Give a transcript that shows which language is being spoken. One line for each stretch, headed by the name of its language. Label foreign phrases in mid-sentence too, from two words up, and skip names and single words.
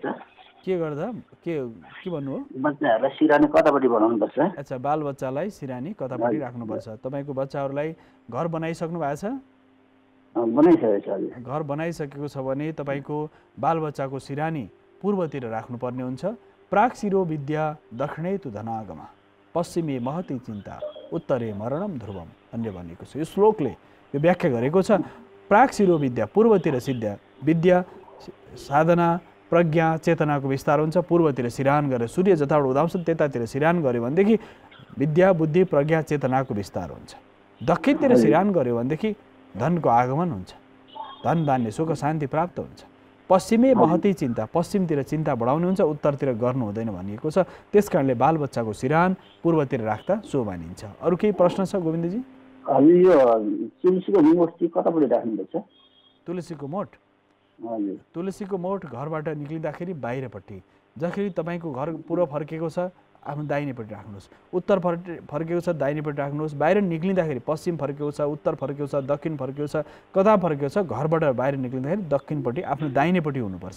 Nepali: के गर्दा के भन्नु हो? बच्चाहरूलाई सिरानी कतापट्टि बनाउनुपर्छ? अच्छा, बाल बच्चालाई सिरानी कतापट्टि राख्नुपर्छ। तपाईँको बच्चाहरूलाई घर बनाइसक्नु भएको छ? बनाइसकेको छ हजुर। घर बनाइसकेको छ भने तपाईँको बालबच्चाको सिरानी पूर्वतिर राख्नुपर्ने हुन्छ।
Sanskrit: प्राक् शिरो विद्या दक्षिणे तु धनागमा। पश्चिमे महती चिन्ता उत्तरे मरणम ध्रुवम
Nepali: भन्ने भनेको छ। यो श्लोकले यो व्याख्या गरेको छ
Sanskrit: प्राक शिरो विद्या
Nepali: पूर्वतिर सिद्ध्या विद्या साधना प्रज्ञा चेतनाको विस्तार हुन्छ। पूर्वतिर सिरान गरेर सूर्य जताबाट उदाउँछ त्यतातिर सिरान गऱ्यो भनेदेखि विद्या बुद्धि प्रज्ञा चेतनाको विस्तार हुन्छ। दक्षिणतिर सिरान गऱ्यो भनेदेखि धनको आगमन हुन्छ, धन धान्य सुख शान्ति प्राप्त हुन्छ।
Sanskrit: पश्चिमे महती चिन्ता
Nepali: पश्चिमतिर चिन्ता बढाउने हुन्छ, उत्तरतिर गर्नु हुँदैन भनिएको छ। त्यसकारणले बालबच्चाको सिरान पूर्वतिर राख्दा शुभ मानिन्छ। अरू केही प्रश्न छ गोविन्दजी? यो तुलसीको मूर्ति कतापट्टि राख्नुपर्छ? तुलसीको मोठ तुलसीको मोठ घरबाट निक्लिँदाखेरि बाहिरपट्टि, जसरी तपाईँको घर पूर्व फर्केको छ आफ्नो दाहिनेपट्टि राख्नुहोस्, उत्तर फर्केको छ दाहिनेपट्टि राख्नुहोस्, बाहिर निक्लिँदाखेरि पश्चिम फर्केको छ उत्तर फर्केको छ दक्षिण फर्केको छ कता फर्केको छ घरबाट बाहिर निक्लिँदाखेरि दक्षिणपट्टि आफ्नो दाहिनेपट्टि हुनुपर्छ।